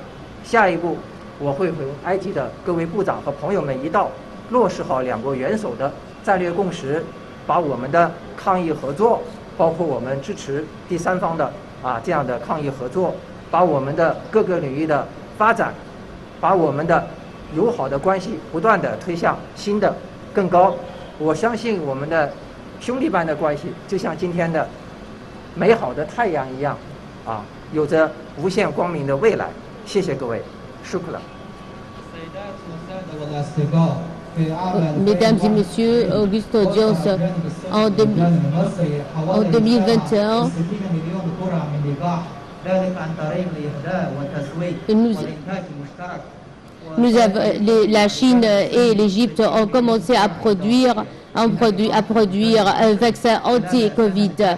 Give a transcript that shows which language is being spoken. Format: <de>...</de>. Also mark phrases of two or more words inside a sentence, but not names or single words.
<zh>下一步，我会和埃及的各位部长和朋友们一道，落实好两国元首的战略共识，把我们的抗疫合作，包括我们支持第三方的这样的抗疫合作，把我们的各个领域的发展，把我们的友好的关系不断的推向新的更高。我相信我们的兄弟般的关系，就像今天的美好的太阳一样，有着无限光明的未来。谢谢各位，舒克了。</zh> <fr>Mesdames et messieurs, auguste audience, en 2021, la Chine et l'Égypte ont commencé à produire un vaccin anti-Covid.</fr>